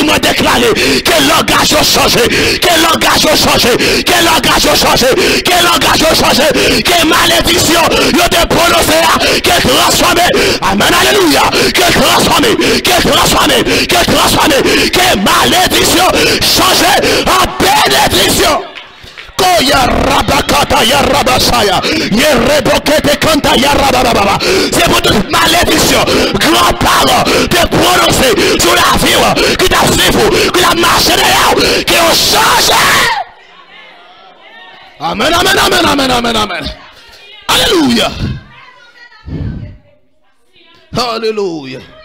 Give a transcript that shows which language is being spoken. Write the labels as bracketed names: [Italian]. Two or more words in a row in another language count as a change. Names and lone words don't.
[French] Moi déclarer que langage a changé, que langage a changé, que langage a changé, que langage a changé, que malédiction il a prononcé, que transformé. Amen. Alléluia. Que transformé, que transformé, que transformé, que malédiction changé en bénédiction. Ya rabakata ya rabasaya ya rebokete kanta ya rabababa. C'est pour toute malédiction grand parole de prononcer sur la vie qui t'a suivi, qui t'a marché derrière, qui ont changé. Amen, amen, amen, amen, amen, amen. Alléluia. Alléluia.